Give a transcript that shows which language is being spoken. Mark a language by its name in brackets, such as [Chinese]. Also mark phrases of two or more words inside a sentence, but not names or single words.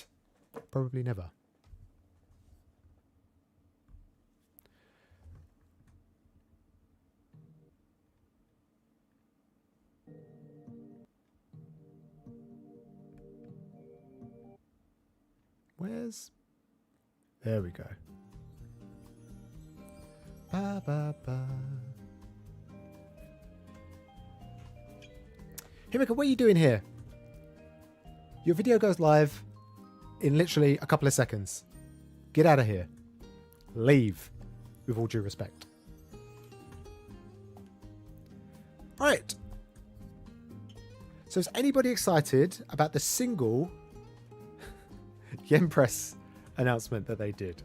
[English] Probably never. Where's... There we go. Ba, ba, ba. Himika, what are you doing here? Your video goes live in literally a couple of seconds. Get out of here. Leave, with all due respect. Alright. So is anybody excited about the single Yen Press announcement that they did?